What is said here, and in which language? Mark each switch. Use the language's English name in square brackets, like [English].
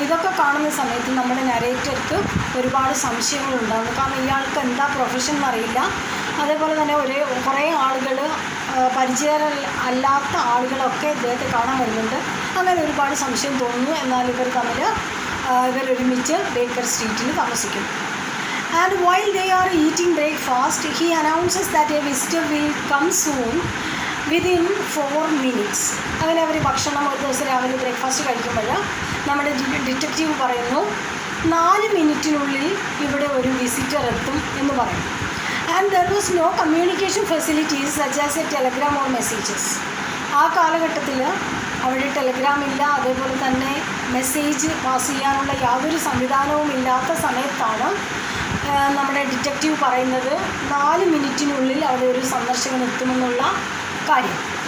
[Malayalam] ഇതൊക്കെ കാണുന്ന സമയത്ത് നമ്മുടെ നരേറ്റർക്ക് ഒരുപാട് സംശയങ്ങളുണ്ടാകും. കാരണം ഇയാൾക്ക് എന്താ പ്രൊഫഷൻ എന്നറിയില്ല. അതേപോലെ തന്നെ കുറേ ആളുകൾ, പരിചയമല്ലാത്ത ആളുകളൊക്കെ ഇദ്ദേഹത്തെ കാണാൻ വരുന്നുണ്ട്. അങ്ങനെ ഒരുപാട് സംശയം തോന്നുന്നു. എന്നാൽ ഇവരൊരുമിച്ച് ബേക്കർ സ്ട്രീറ്റിൽ താമസിക്കുന്നു. [English] And while they are eating breakfast, he announces that a visitor will come soon within 4 minutes. [Malayalam] അങ്ങനെ അവർ ഭക്ഷണം ഒരു ദിവസം രാവിലെ ബ്രേക്ക്ഫാസ്റ്റ് കഴിക്കുമ്പോൾ നമ്മുടെ ഡിറ്റക്റ്റീവ് പറയുന്നു 4 മിനിറ്റിനുള്ളിൽ ഇവിടെ ഒരു വിസിറ്റർ എത്തും എന്ന് പറയുന്നു. [English] And there was no communication facilities such as a telegram or messages. [Malayalam] ആ കാലഘട്ടത്തിൽ അവിടെ ടെലഗ്രാം ഇല്ല, അതേപോലെ തന്നെ മെസ്സേജ് പാസ് ചെയ്യാനുള്ള യാതൊരു സംവിധാനവും ഇല്ലാത്ത സമയത്താണ് നമ്മുടെ ഡിറ്റക്റ്റീവ് പറയുന്നത് 4 മിനിറ്റിനുള്ളിൽ അവിടെ ഒരു സന്ദർശകൻ എത്തുമെന്നുള്ള കാര്യം.